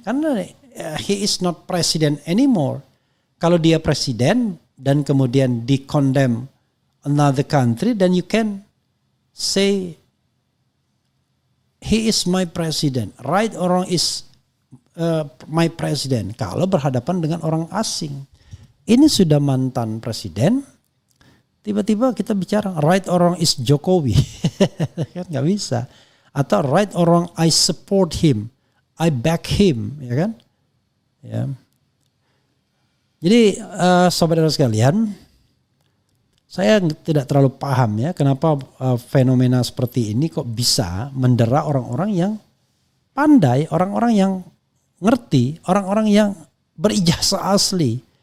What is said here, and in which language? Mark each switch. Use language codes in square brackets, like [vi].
[id] Karena [en] he is not president anymore. [id] Kalau dia presiden dan kemudian di-condemn [en] another country, then you can say he is my president. Right or wrong is my president. [id] Kalau berhadapan dengan orang asing. Ini sudah mantan presiden. Tiba-tiba kita bicara [en] right or wrong is Jokowi. [id] Kan gak bisa. Atau [en] right or wrong I support him. I back him. [id] Ya kan? Ya. Jadi saudara sekalian, saya tidak terlalu paham ya kenapa fenomena seperti ini kok bisa mendera orang-orang yang pandai, orang-orang yang ngerti, orang-orang yang berijazah asli.